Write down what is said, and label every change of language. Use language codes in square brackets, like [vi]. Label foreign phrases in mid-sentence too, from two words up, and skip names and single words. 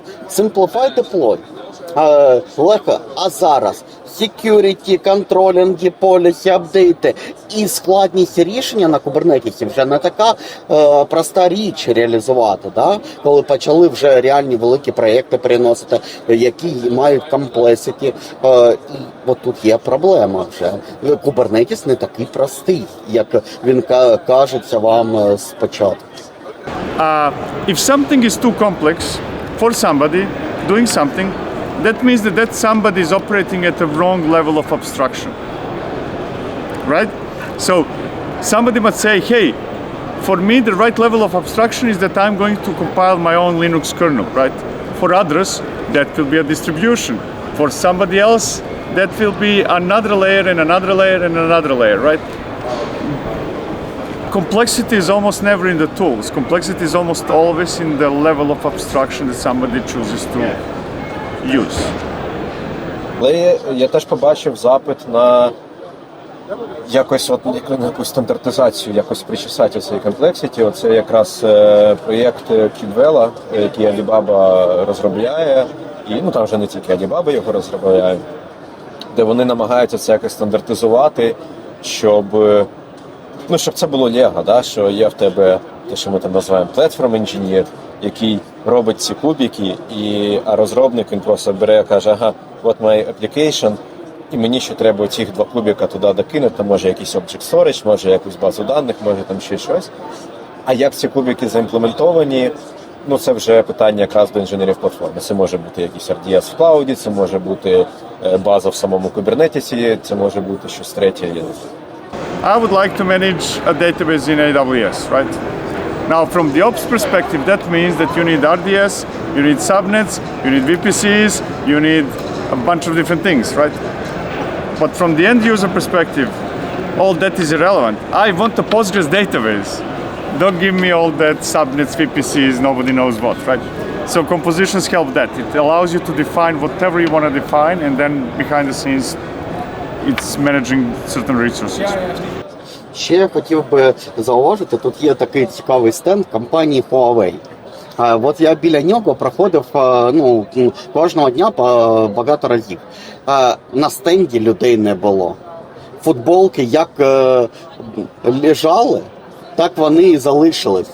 [en] Simplify deploy. [uk] Легко, а зараз security, контролінги, полісі, апдейти і складність рішення на Kubernetes вже не така проста річ реалізувати, коли почали вже реальні великі проєкти переносити, які мають complexity. І от тут є проблема вже. Kubernetes не такий простий, як він кажеться вам спочатку. [en] If something is too complex for somebody doing something, that means that somebody is operating at a wrong level of abstraction, right? So somebody might say, hey, For me, the right level of abstraction is that I'm going to compile my own Linux kernel, right? For others, that will be a distribution. For somebody else, that will be another layer and another layer and another layer, right? Complexity is almost never in the tools. Complexity is almost always in the level of abstraction that somebody chooses to use. [uk] Але я теж побачив запит на якось на якусь стандартизацію, якось причесати цей комплексіті. Оце якраз проєкт Kubella, який Alibaba розробляє, і там вже не тільки Alibaba його розробляє, де вони намагаються це якось стандартизувати, щоб це було Лего, да? Що є в тебе те, що ми там називаємо platform engineer, який робить ці кубики, а розробник він просто бере і каже, ага, от [en] my application, [uk] і мені ще треба цих 2 кубика туди докинути, може якийсь [en] object storage, [uk] може якусь базу даних, може там ще щось. А як ці кубики заімплементовані, це вже питання якраз до інженерів платформи. Це може бути якийсь RDS в клауді, це може бути база в самому Kubernetes, це може бути щось третє, я не знаю. [en] I would like to manage a database in AWS, right? Now, from the ops perspective, that means that you need RDS, you need subnets, you need VPCs, you need a bunch of different things, right? But from the end user perspective, all that is irrelevant. I want a Postgres database. Don't give me all that subnets, VPCs, nobody knows what, right? So compositions help that. It allows you to define whatever you want to define, and then behind the scenes, it's managing certain resources. [uk] Ще я хотів би зауважити, тут є такий цікавий стенд компанії Huawei. От я біля нього проходив кожного дня багато разів. На стенді людей не було. Футболки як лежали, так вони і залишились.